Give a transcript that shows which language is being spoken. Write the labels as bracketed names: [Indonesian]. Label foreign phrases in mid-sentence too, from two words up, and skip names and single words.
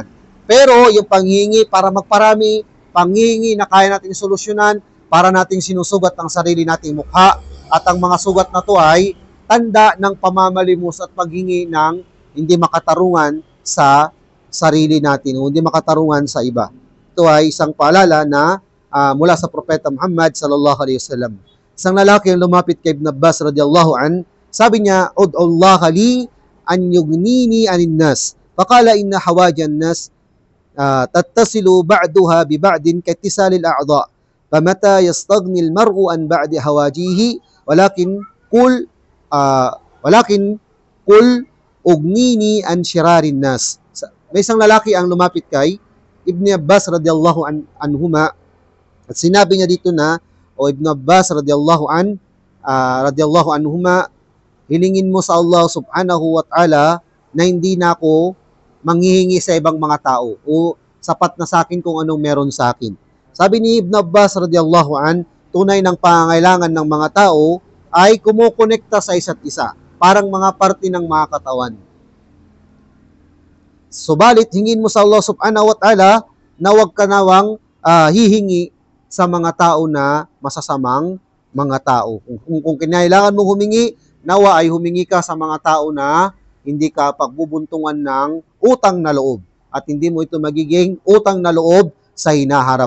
[Filipino] Pero yung panghihingi para magparami, panghihingi na kaya natin solusyonan, para nating sinusugat ang sarili nating mukha, at ang mga sugat na to ay tanda ng pamamalimos at paghingi ng hindi makatarungan sa sarili natin o hindi makatarungan sa iba. Ito ay isang paalala na mula sa Propeta Muhammad [Arabic] صلى الله عليه وسلم. [Filipino] Isang lalaki ang lumapit kay Ibn Abbas [Arabic] رضي الله عن, [Filipino] sabi niya, [Arabic] "ادع الله لي أن يغنيني عن الناس." فقال إن حوائج الناس تتصل بعضها ببعض كاتصال الأعضاء. فمتى يستغني المرء عن بعض حوائجه ولكن قل أغنني عن شرار الناس. [Filipino] May isang lalaki ang lumapit kay Ibn Abbas [Arabic] رضي الله عنهما [Filipino] at sinabi niya dito na, o Ibn Abbas [Arabic] رضي الله عنهما, [Filipino] hilingin mo sa Allah [Arabic] سبحانه وتعالى [Filipino] na hindi na ako manghihingi sa ibang mga tao o sapat na sa akin kung anong meron sa akin. Sabi ni Ibn Abbas [Arabic] رضي الله عن, [Filipino] tunay ng pangangailangan ng mga tao ay kumukonekta sa isa't isa, parang mga parte ng mga katawan. Subalit, hingin mo sa Allah [Arabic] سبحانه وتعالى [Filipino] na huwag ka nawang hihingi sa mga tao na masasamang mga tao. Kung kinailangan mo humingi, nawa ay humingi ka sa mga tao na hindi ka pagbubuntungan ng utang na loob. At hindi mo ito magiging utang na loob sa hinaharap.